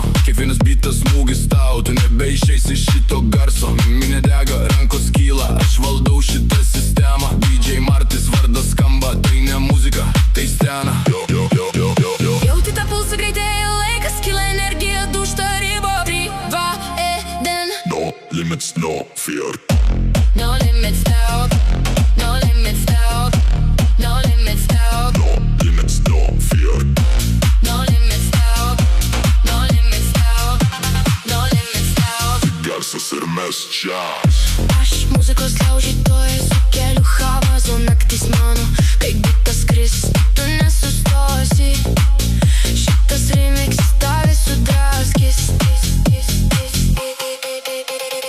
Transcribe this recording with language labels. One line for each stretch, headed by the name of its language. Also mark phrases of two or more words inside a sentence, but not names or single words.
Lithuanian: Kiekvienas bitas smūgis tau. Tu nebeišeisi iš šito garso. Minė dega, rankos kyla. Aš valdau šitą sistemą. DJ Martis vardas skamba. Tai ne muzika, tai scena. Jauti tą pulsą greitėja laikas. Kyla energija, dūžta riba. 3, 2, 1.
English: No limits, no fear. No limits now. No limits now. No limits now. No limits, no fear. No limits now. No limits now. No limits now.
Lithuanian: Garsas ir mes čia. Aš muzikos laužytojas, sukeliu chaosą. Naktis mano, kai bitas kris, tu nesustosi. Šitas remixas tave sudraskys. Tu